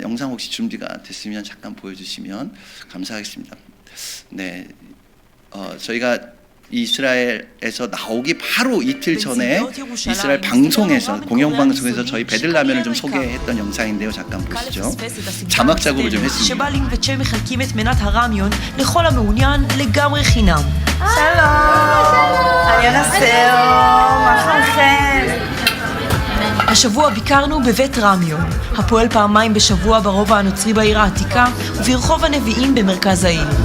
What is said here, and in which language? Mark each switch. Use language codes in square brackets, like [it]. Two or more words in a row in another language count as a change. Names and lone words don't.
[ko] 영상 혹시 준비가 됐으면 잠깐 보여주시면 감사하겠습니다. 네, 저희가 이스라엘에서 나오기 바로 이틀 전에 이스라엘 방송에서 공영방송에서 저희 배들라면을 좀 소개했던 영상인데요. 잠깐 보시죠. 자막 작업을 좀 했습니다. [he] השבוע ביקרנו בבית רמיון, הפועל פעמיים בשבוע ברובע הנוצרי בעיר העתיקה וברחוב הנביאים במרכז העיר.